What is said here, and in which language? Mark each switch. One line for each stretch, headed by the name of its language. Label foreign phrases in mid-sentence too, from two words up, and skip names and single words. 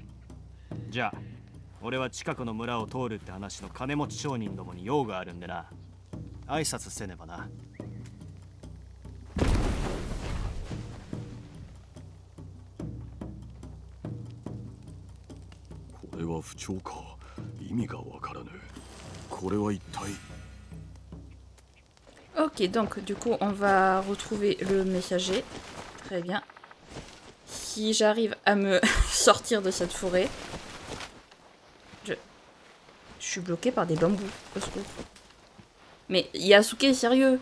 Japanese: じゃあ俺は近くの村を通るって話の金持ち商人どもに用があるんでな。挨拶せねばな。これは不調か。意味がわからぬ。これは一体。
French: Ok, donc du coup on va retrouver le messager. Très bien. Si j'arrive à me sortir de cette forêt. Je suis bloqué par des bambous. Au secours. Mais Yasuke, sérieux.